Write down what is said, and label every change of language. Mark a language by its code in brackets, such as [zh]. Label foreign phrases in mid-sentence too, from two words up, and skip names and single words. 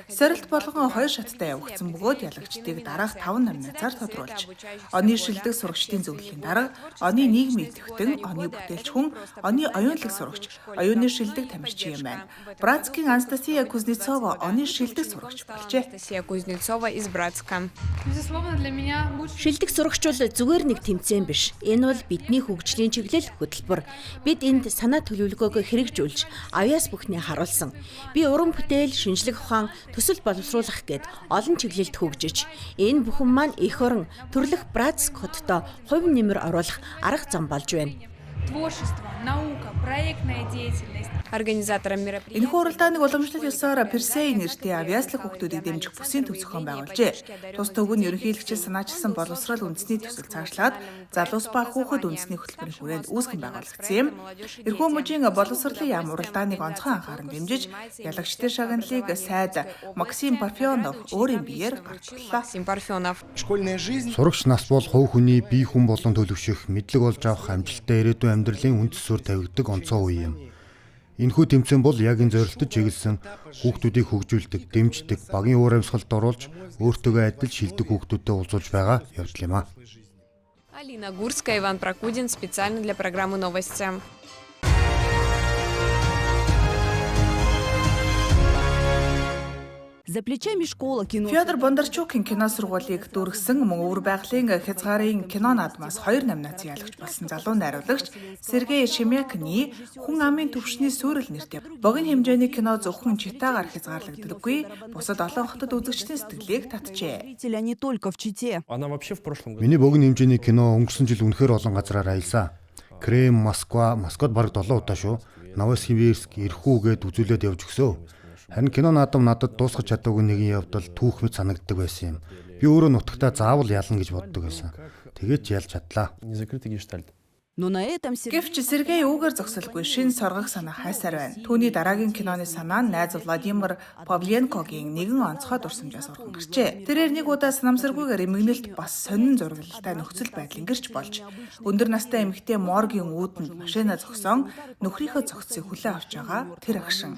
[mn] Сорилт болгон 2 шаттай явагдсан бөгөөд ялагчдыг дараах 5 номинацаар тодруулж. Оны шилдэг сурагчдын зөвлөлийн дарга оны нийгмийн идэвхтэн, оны бүтээлч хүн, оны оюунлаг сурагч, оюуны шилдэг тамирчин юм байна. Братскийн Анастасия Кузнецова оны шилдэг сурагч болжээ. [ru] Анастасия Кузнецова из Братска. [mn] Шилдэг сурагч бол зүгээр нэг тэмцээн биш. Энэ бол бидний хөгжлийн чиглэл хөтөлбөр. Бид энд санаа төлөвлөгөөгөө хэрэгжүүлж, авьяас бүхний харуулсан. Би уран бүтээл, шинжлэх ухаан, төсөл боловсруулах гэд олон чиглэлд хөгжиж, энэ бүхэн маань эх орон төрлөх Братск хоттой хувь нэмэр оруулах арга зам болж байна. [ru] Творчество, наука, проектная деятельность. Организатором мероприятия. [mn] Энэхүү уралдааныг уламжлалт ёсоор Персей нэртэй авьяаслаг хүүхдүүдийг дэмжих бүсийн төв зохион байгуулжээ. Тус төв нь ерөнхийлөгчид санаачилсан боловсрол үндэсний төсөл цаашлаад залуус ба хүүхэд үндэсний хөтөлбөрийн хүрээнд үүсгэн байгуулагдсан юм. Эрхүү мужийн боловсролын яам уралдааныг онцгой анхааран дэмжиж, ялагчдын шагналыг сайд Максим Парфенов өөрийн биеэр гарч турлаа. Максим Парфенов. Сурагч нас бол хувь хүний бие хүн болон төлөвшөх, мэдлэг олж авах амжилттай ирээдүйн амьдралын үнд цэсээр тавигддаг онцгой үе юм. Энэхүү тэмцээн бол яг энэ зорилтод чиглэсэн хүүхдүүдийг хөгжүүлдэг, дэмждэг, багийн уур амьсгалд оруулж өөртөөгөө адил шилдэг хүүхдүүдтэй уулзуулж байгаа явдал юм а. [ru] Алина Гурская, Иван Прокудин специально для программы «Новости». За плечами школа кино. [mn] Фёдор Бондарчукийн кино сургуулийг дүүргэсэн мөн өвөр байгалийн хязгаарын кино наадмаас 2 номинаци яалагч болсон залуу найруулагч Сергей Шемякны Хүн амын төвшний сүрэл нэртэй богино хэмжээний кино зөвхөн Читагаар хязгаарлагддаггүй, бусад олон хотод үзэгчдийн сэтгэлийг татжээ. [ru] Зрители, а не только в Чите. [mn] Миний богино хэмжээний кино өнгөрсөн жил үнэхээр олон газраар аялсан. Крем, Москва, Москвад бараг 7 удаа шүү. Новосибирск, Ирхүү гээд үзүүлээд явж өгсөө. Харин кино наадам надад дуусгах чадаагүй нэгэн явдал түүх мэт санагддаг байсан юм. Би өөрөө нутагтаа заавал ялна гэж боддог байсан. Тэгээд ч ялж чадлаа. [ru] Но на этом [mn] Гэвч Сергей үүгээр зогсолгүй шин соргох санаа хайсаар байна. Түүний дараагийн киноны санаа нь найз Владимир Павленкогийн нэгэн онцгой дурсамжаас урхан гарчээ. Тэрээр нэг удаа санамсаргүйгээр эмгэнэлт бас сонин зургалтай нөхцөл байдал ингэрч болж өндөр настай эмэгтэй моргийн үүдэнд машина зогсон нөхрийнхөө зогцсыг хүлээн авч байгаа тэр агшин.